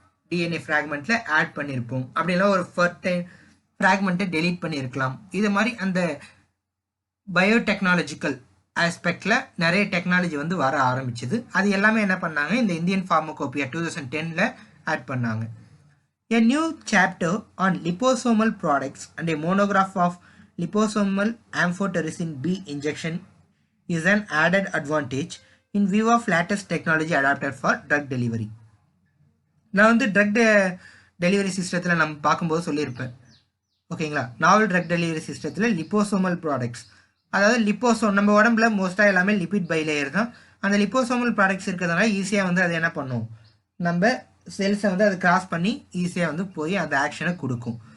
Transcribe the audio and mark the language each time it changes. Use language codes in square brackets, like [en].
[ta] DNA ஃப்ராக்மெண்ட்ல add பண்ணியிருப்போம், அப்படிலாம் ஒரு ஃபர்டைன் ஃப்ராக்மெண்ட்டை டெலீட் பண்ணியிருக்கலாம். இது மாதிரி அந்த பயோடெக்னாலஜிக்கல் ஆஸ்பெக்டில் நிறைய டெக்னாலஜி வந்து வர ஆரம்பிச்சுது. அது எல்லாமே என்ன பண்ணாங்க, இந்த இந்தியன் ஃபார்மகோபியா 2010ல் ஆட் பண்ணாங்க. [en] A new chapter on liposomal products and a monograph of liposomal amphotericin B injection is an added advantage in view of latest technology adapted for drug delivery. [ta] நான் வந்து ட்ரக் டெலிவரி சிஸ்டத்தில் நம்ம பார்க்கும்போது சொல்லியிருப்பேன், ஓகேங்களா. நாவல் drug delivery சிஸ்டத்தில் liposomal products, அதாவது லிப்போசோம், நம்ம உடம்புல மோஸ்ட்டாக எல்லாமே லிபிட் பை லேயர் தான். அந்த லிப்போசோமல் ப்ராடக்ட்ஸ் இருக்கிறதுனால ஈஸியாக வந்து அது என்ன பண்ணும், நம்ம செல்ஸை வந்து அது கிராஸ் பண்ணி ஈஸியாக வந்து போய் அந்த ஆக்ஷனை கொடுக்கும்.